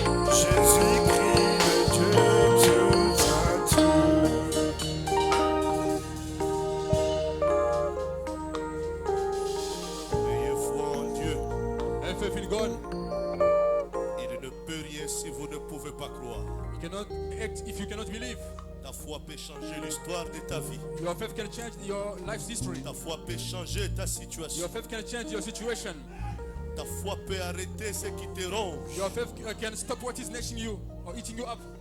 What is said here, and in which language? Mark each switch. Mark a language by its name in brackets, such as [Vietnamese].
[French] Jésus-Christ, le Dieu tout en tout. Ayez foi en Dieu. [English] Have faith in God. [French] Il ne peut rien si vous ne pouvez pas croire. [English] You cannot act if you cannot believe. [French] Ta foi peut changer l'histoire de ta vie. [English] Your faith can change your life's history. [French] Ta foi peut changer ta situation. [English] Your faith can change your situation. [French] Ta foi peut arrêter ce qui te ronge. [English] Your faith can stop what is gnashing you or eating you up.